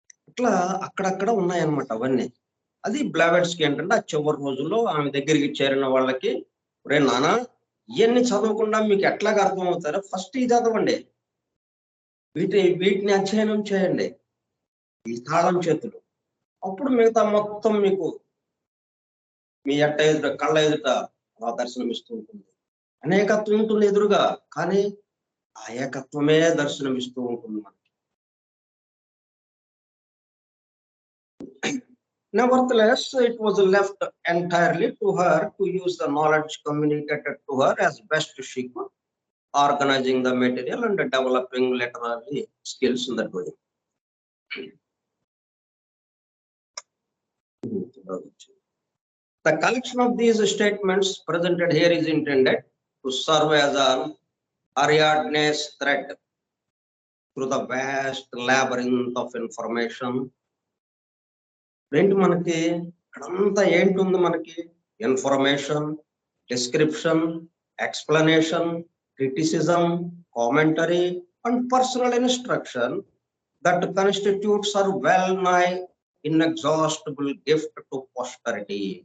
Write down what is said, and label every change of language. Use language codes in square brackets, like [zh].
[te] ఇట్లా అక్కడక్కడ ఉన్నాయన్నమాట అవన్నీ. అది బ్లావెట్స్కి ఏంటంటే ఆ చివరి రోజుల్లో ఆమె దగ్గరికి చేరిన వాళ్ళకి, రే నానా ఇవన్నీ చదవకుండా మీకు ఎట్లాగా అర్థం అవుతారో ఫస్ట్ ఇది చదవండి, వీటిని అధ్యయనం చేయండి, ఈ తాళం చేతులు. అప్పుడు మిగతా మొత్తం మీకు మీ కళ్ళ ఎదుట అలా దర్శనమిస్తూ ఉంటుంది. అనేకత్వం ఉంటుంది ఎదురుగా, కానీ ఆ ఏకత్వమే దర్శనమిస్తూ ఉంటుంది మనకి. [en] Nevertheless, it was left entirely to her to use the knowledge communicated to her as best she could, organizing the material and developing literary skills in the doing. The collection of these statements presented here is intended to serve as an Ariadne's thread through the vast labyrinth of information. [te] ఏంటి మనకి ఇక్కడంతా ఏంటి ఉంది మనకి? [en] Information, description, explanation, criticism, commentary and personal instruction that constitutes our well-nigh inexhaustible gift to posterity.